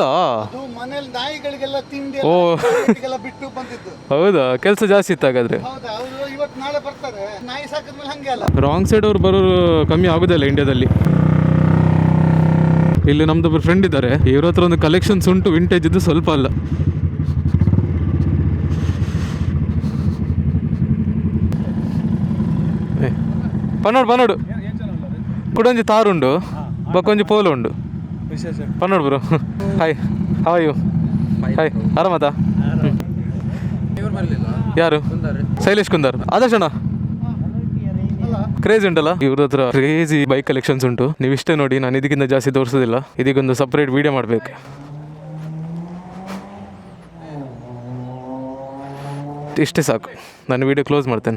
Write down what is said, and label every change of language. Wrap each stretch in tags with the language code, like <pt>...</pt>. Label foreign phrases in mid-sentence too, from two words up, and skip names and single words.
<kn>ಮನೇಲಿ ನಾಯಿಗಳಿಗೆಲ್ಲ ತಿಂಡಿ ಓ ಬಿಟ್ಟು ಬಂದಿದ್ದು. ಹೌದಾ, ಕೆಲಸ ಜಾಸ್ತಿ ಇತ್ತು ಹಾಗಾದ್ರೆ. ಹೌದಾ, ಅವರು ಇವತ್ತು ನಾಳೆ ಬರ್ತಾರೆ. ನಾಯಿ ಸಾಕಿದ್ಮೇಲೆ ಹಂಗೆ ಅಲ್ಲ.</kn> <en>wrong side</en> <kn>ಅವ್ರು ಬರೋರು ಕಮ್ಮಿ ಆಗೋದಿಲ್ಲ ಇಂಡಿಯಾದಲ್ಲಿ. ಇಲ್ಲಿ ನಮ್ದೊಬ್ಬರು ಫ್ರೆಂಡ್ ಇದ್ದಾರೆ, ಇವ್ರ ಹತ್ರ ಒಂದು ಕಲೆಕ್ಷನ್ಸ್ ಉಂಟು ವಿಂಟೇಜ್ ಇದ್ದು, ಸ್ವಲ್ಪ ಅಲ್ಲ.</kn> <tcy>ಪನ್ನೋಡು ಕುಡೊಂಜಿ ತಾರುಂಡು ಬಕ್ಕೊಂಜಿ ಪೋಲು ಉಂಡು. ಪನ್ನೋಡು ಬ್ರೋ. ಹಾಯ್,</tcy> <en>How are you?</en> <kn>ಹಾಯ್, ಆರಾಮತಾ? ಯಾರು? ಶೈಲೇಶ್ ಕುಂದಾರ್. ಆದರ್ಶಣ ಕ್ರೇಜ್ ಉಂಟಲ್ಲ ಇವ್ರ ಹತ್ರ.</kn> <en>crazy bike collections ಉಂಟು.</en> <kn>ನೀವು ಇಷ್ಟೇ ನೋಡಿ, ನಾನು ಇದಕ್ಕಿಂತ ಜಾಸ್ತಿ ತೋರಿಸೋದಿಲ್ಲ. ಇದಕ್ಕೊಂದು ಸಪ್ರೇಟ್ ವಿಡಿಯೋ ಮಾಡಬೇಕು. ಇಷ್ಟೇ ಸಾಕು, ನಾನು ವಿಡಿಯೋ ಕ್ಲೋಸ್ ಮಾಡ್ತೇನೆ.</kn>